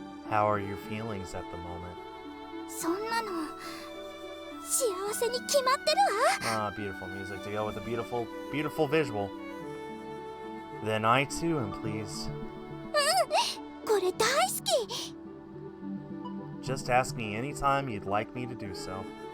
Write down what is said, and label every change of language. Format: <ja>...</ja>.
<en>How are your feelings at the moment?</en> <ja>そんなの幸せに決まってるわ。</ja> <en>Ah, beautiful music to go with a beautiful, beautiful visual. Then I too am pleased.</en> <ja>これ大好き。</ja> <en>Just ask me anytime you'd like me to do so.</en>